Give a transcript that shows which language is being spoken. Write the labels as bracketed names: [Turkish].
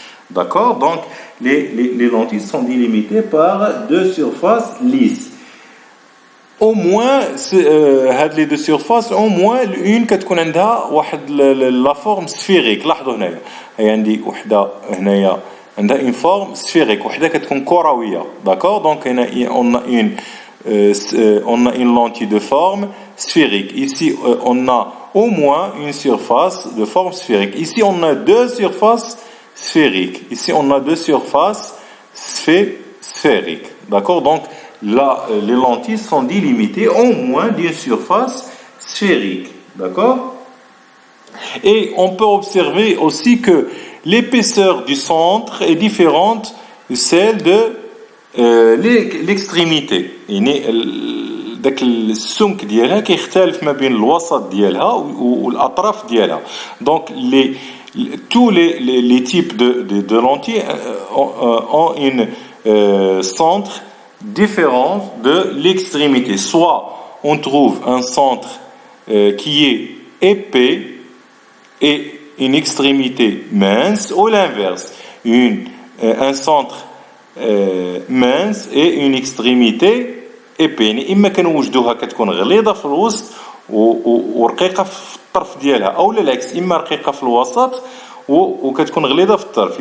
[French] D'accord? Donc, les lentilles sont délimitées par deux surfaces lisses. Au moins, les deux surfaces, au moins une [Arabic] كتكون عندها واحد [French] la forme sphérique. [Arabic] لاحظوا هنايا. هي عندي وحدة هنايا عندها [French] une forme sphérique. [Arabic] وحدة كتكون كروية. D'accord? [French] Donc, on a une lentille de forme sphérique. Ici, on a au moins une surface de forme sphérique. Ici, on a deux surfaces sphériques. Ici, on a deux surfaces sphériques. D'accord? Donc, là, les lentilles sont délimitées au moins d'une surface sphérique. D'accord? Et on peut observer aussi que l'épaisseur du centre est différente de celle de l'extrémité. [Arabic] يعني داك السمك ديالها كيختلف ما بين الوسط ديالها والاطراف ديالها. [French] Donc tous les types de lentilles ont une centre différent de l'extrémité. Soit on trouve un centre qui est épais et une extrémité mince, ou l'inverse, un centre mince et une extrémité épais. [Arabic] يعني اما كنوجدوها كتكون غليظه في الوسط ورقيقه في الطرف ديالها، او العكس، اما رقيقه في الوسط وكتكون غليظه في الطرف.